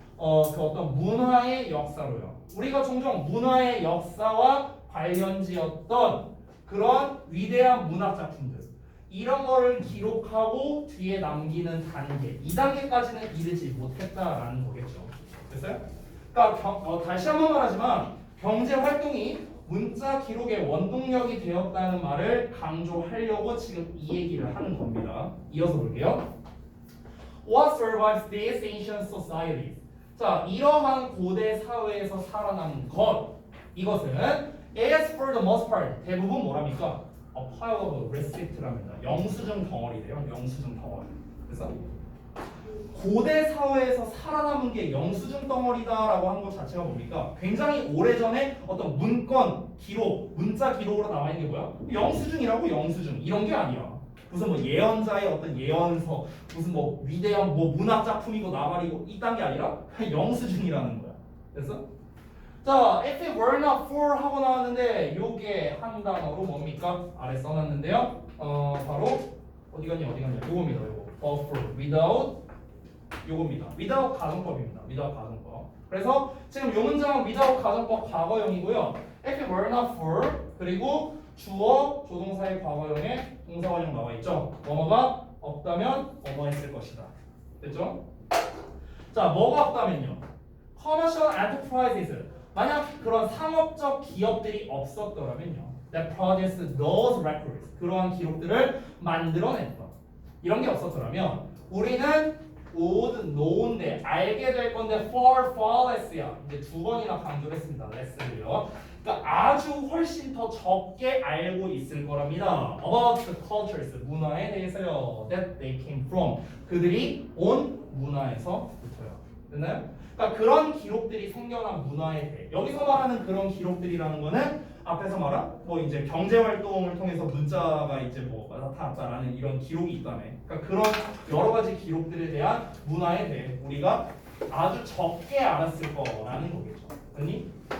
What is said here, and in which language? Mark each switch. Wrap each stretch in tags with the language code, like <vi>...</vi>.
<ko>그 어떤 문화의 역사로요. 우리가 종종 문화의 역사와 관련지었던 그런 위대한 문학 작품들 이런 거를 기록하고 뒤에 남기는 단계 이 단계까지는 이르지 못했다라는 거겠죠. 됐어요? 그러니까 다시 한번 말하지만 경제 활동이 문자 기록의 원동력이 되었다는 말을 강조하려고 지금 이 얘기를 하는 겁니다. 이어서 볼게요.</ko> <en>What survives these ancient societies?</en> <ko>자, 이러한 고대 사회에서 살아남은 것 이것은</ko> <en>as for the most part</en> <ko>대부분 뭐랍니까?</ko> <en>A pile of receipt,랍니다.</en> <ko>영수증 덩어리래요. 영수증 덩어리. 그래서 고대 사회에서 살아남은 게 영수증 덩어리다라고 하는 것 자체가 뭡니까? 굉장히 오래전에 어떤 문건, 기록, 문자 기록으로 남아있는 게 뭐야? 영수증이라고 영수증. 이런 게 아니야. 무슨 뭐 예언자의 어떤 예언서, 무슨 뭐 위대한 뭐 문학 작품이고 나발이고 이딴 게 아니라 그냥 영수증이라는 거야. 됐어? 자,</ko> <en>if it were not for</en> <ko>하고 나왔는데 요게 한 단어로 뭡니까? 아래 써놨는데요. 바로 어디 갔냐? 요겁니다. 요거. for without 요겁니다. without 가정법입니다. without 가정법. 그래서 지금 요 문장은 without 가정법 과거형이고요.</ko> <en>if it were not for</en> <ko>그리고 주어 조동사의 과거형에 동사원형 나와 있죠. 뭐뭐가 없다면 뭐뭐 했을 것이다. 됐죠? 자, 뭐가 없다면요.</ko> <en>commercial enterprises</en> <ko>만약 그런 상업적 기업들이 없었더라면요.</ko> <en>that produced those records</en> <ko>그러한 기록들을 만들어냈던 이런 게 없었더라면 우리는 would know인데 알게 될 건데 far less야. 이제 두 번이나 강조를 했습니다. less를요. 그러니까 아주 훨씬 더 적게 알고 있을 거랍니다.</ko> <en>about the cultures</en> <ko>문화에 대해서요.</ko> <en>that they came from</en> <ko>그들이 온 문화에서부터요. 됐나요? 그러니까 그런 기록들이 생겨난 문화에 대해 여기서 말하는 그런 기록들이라는 거는 앞에서 말한 뭐 이제 경제 활동을 통해서 문자가 이제 뭐 나타났다라는 이런 기록이 있다네. 그러니까 그런 여러 가지 기록들에 대한 문화에 대해 우리가 아주 적게 알았을 거라는 거겠죠. 아니?</ko>